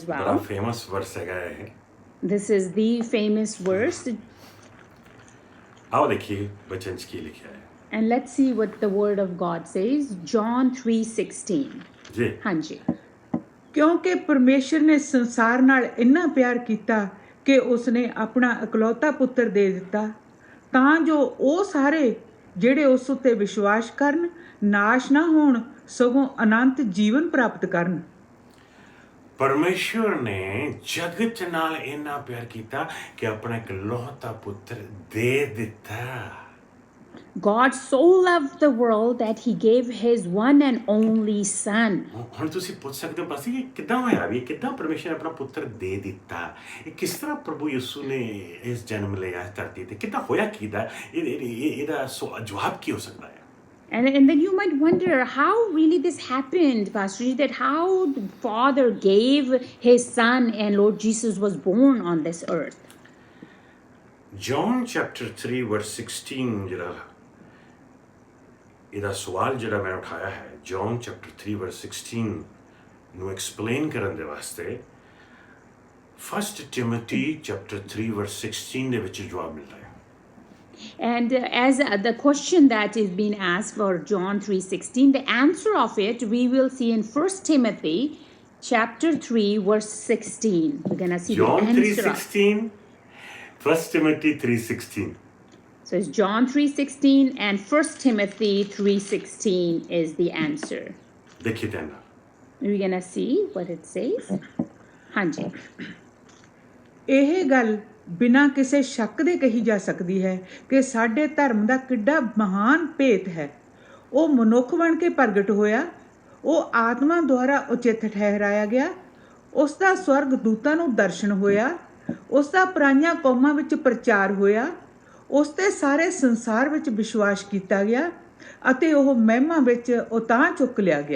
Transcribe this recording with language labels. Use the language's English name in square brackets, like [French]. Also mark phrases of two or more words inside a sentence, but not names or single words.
[Punjabi] ਬੜਾ well. ਫੇਮਸ ਵਰਸ ਹੈਗਾ ਇਹ। [English] This is the famous verse. [Punjabi] ਆਓ ਦੇਖੀਏ ਬਚਨ 'ਚ ਕੀ ਲਿਖਿਆ ਹੈ। [English] And let's see what the word of God says. John 3:16. [Punjabi] ਜੀ ਹਾਂਜੀ। ਕਿਉਂਕਿ ਪਰਮੇਸ਼ਰ ਨੇ ਸੰਸਾਰ ਨਾਲ ਇੰਨਾ ਪਿਆਰ ਕੀਤਾ ਕਿ ਉਸਨੇ ਆਪਣਾ ਇਕਲੌਤਾ ਪੁੱਤਰ ਦੇ ਦਿੱਤਾ, ਤਾਂ ਜੋ ਉਹ ਸਾਰੇ ਜਿਹੜੇ ਉਸ ਉੱਤੇ ਵਿਸ਼ਵਾਸ ਕਰਨ ਨਾਸ਼ ਨਾ ਹੋਣ, ਸਗੋਂ ਅਨੰਤ ਜੀਵਨ ਪ੍ਰਾਪਤ ਕਰਨ। ਪਰਮੇਸ਼ਰ ਨੇ ਜਗਤ ਨਾਲ ਇੰਨਾ ਪਿਆਰ ਕੀਤਾ ਕਿ ਆਪਣਾ ਇਕਲੌਤਾ ਪੁੱਤਰ ਦੇ ਦਿੱਤਾ। [English] God so loved the world that he gave his one and only son. [Punjabi] ਹੁਣ ਤੁਸੀਂ ਪੁੱਛ ਸਕਦੇ ਹੋ ਬਸ ਇਹ ਕਿੱਦਾਂ ਹੋਇਆ ਵੀ, ਕਿੱਦਾਂ ਪਰਮੇਸ਼ਰ ਨੇ ਆਪਣਾ ਪੁੱਤਰ ਦੇ ਦਿੱਤਾ? ਇਹ ਕਿਸ ਤਰ੍ਹਾਂ ਪ੍ਰਭੂ ਯਿਸੂ ਨੇ ਇਸ ਜਨਮ ਲਿਆ ਇਸ ਧਰਤੀ ਤੇ? ਕਿੱਦਾਂ ਹੋਇਆ? ਕਿੱਦਾਂ ਇਹਦਾ ਜਵਾਬ ਕੀ ਹੋ ਸਕਦਾ ਹੈ? [English] And then you might wonder how really this happened, Pastor Ji, that how the Father gave his son and Lord Jesus was born on this earth. [Punjabi] John chapter 3 verse 16 ਜਿਹੜਾ ਇਹਦਾ ਸਵਾਲ ਜਿਹੜਾ ਮੈਂ ਉਠਾਇਆ ਹੈ, John chapter 3 verse 16 ਨੂੰ ਐਕਸਪਲੇਨ ਕਰਨ ਦੇ ਵਾਸਤੇ 1 Timothy chapter 3 verse 16 ਦੇ ਵਿੱਚ ਜਵਾਬ ਮਿਲਦਾ ਹੈ। [English] And as the question that is being asked for John 3:16, the answer of it we will see in 1 Timothy chapter 3 verse 16. We're going to see John the answer. 3:16, 1 Timothy 3:16. So it's John 3:16 and 1 Timothy 3:16 is the answer. [Punjabi] ਦੇਖੀਏ ਤਾਂ ਨਾ। [English] We're going to see what it says. [Punjabi] Hanji. ਇਹ ਗੱਲ ਬਿਨਾਂ ਕਿਸੇ ਸ਼ੱਕ ਦੇ ਕਹੀ ਜਾ ਸਕਦੀ ਹੈ ਕਿ ਸਾਡੇ ਧਰਮ ਦਾ ਕਿੱਡਾ ਮਹਾਨ ਭੇਤ ਹੈ। ਉਹ ਮਨੁੱਖ ਬਣ ਕੇ ਪ੍ਰਗਟ ਹੋਇਆ, ਉਹ ਆਤਮਾ ਦੁਆਰਾ ਉਚਿਤ ਠਹਿਰਾਇਆ ਗਿਆ, ਉਸ ਦਾ ਸਵਰਗ ਦੂਤਾਂ ਨੂੰ ਦਰਸ਼ਨ ਹੋਇਆ, ਉਸ ਦਾ ਪਰਾਈਆਂ ਕੌਮਾਂ ਵਿੱਚ ਪ੍ਰਚਾਰ ਹੋਇਆ, ਉਸ ਤੇ ਸਾਰੇ ਸੰਸਾਰ ਵਿੱਚ ਵਿਸ਼ਵਾਸ ਕੀਤਾ ਗਿਆ ਅਤੇ ਉਹ ਮਹਿਮਾ ਵਿੱਚ ਉਤਾਂਹ ਚੁੱਕ ਲਿਆ ਗਿਆ।